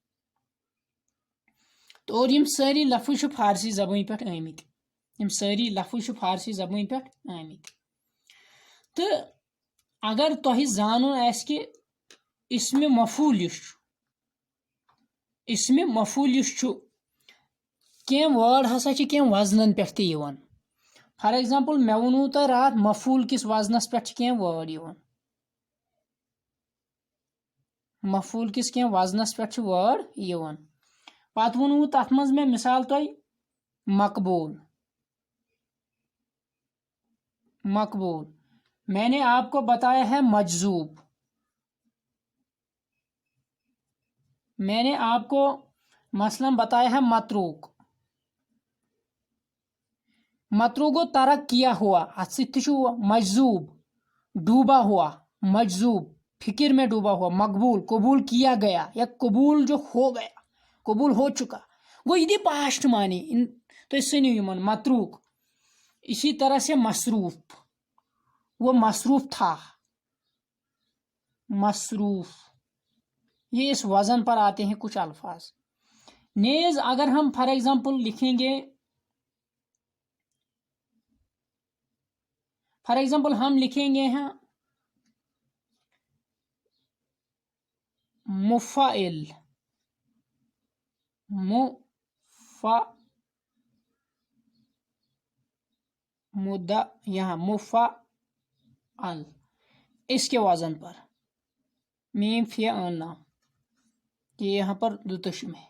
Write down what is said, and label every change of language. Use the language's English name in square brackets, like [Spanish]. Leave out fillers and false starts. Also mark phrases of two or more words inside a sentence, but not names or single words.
[Kashmiri] تو اور یم سٲری لفظ چھِ فارسی زبٲنۍ پٮ۪ٹھ آمٕتۍ یم سٲری لفظ چھِ فارسی زبٲنۍ پٮ۪ٹھ آمٕتۍ تہٕ اگر تۄہہِ زانُن آسہِ کہِ اسمِ مفعول یُس چھُ کینٛہہ وٲڈ ہسا چھِ کینٛہہ وزنن پٮ۪ٹھ تہِ یِوان [English] for example [Kashmiri] مےٚ ووٚنوٕ تۄہہِ راتھ مفعول کِس وزنس پٮ۪ٹھ چھِ کینٛہہ وٲڈ یِوان مفعول کِس کینٛہہ وزنس پٮ۪ٹھ چھِ وٲڈ یِوان پتہٕ ووٚنوٕ تتھ منٛز مےٚ مثال تۄہہِ مقبول [Urdu] میں نے آپ کو بتایا ہے [Kashmiri] مجذوب [Urdu] میں نے آپ کو مثلاً بتایا ہے متروک گو ترک کیا ہوا [Kashmiri] اتھ سۭتۍ تہِ [Urdu] چھُ مجذوب ڈوبا ہوا مجذوب فکر میں ڈوبا ہوا مقبول قبول کیا گیا یا قبول جو ہو گیا قبول ہو چکا گو یہ [English] the past [Urdu] معنی [Kashmiri] تُہۍ سٔنِو یِمن [Urdu] متروک اسی طرح سے مصروف، وہ مصروف تھا، مصروف، یہ اس وزن پر آتے ہیں کچھ الفاظ. نیز اگر ہم [English] for example [Urdu] لکھیں گے، [English] for example [Urdu] ہم لکھیں گے ہاں مفعل، یہاں مفعل اس کے وزن پر میم فعل، یہ یہاں پر دوتشم ہے.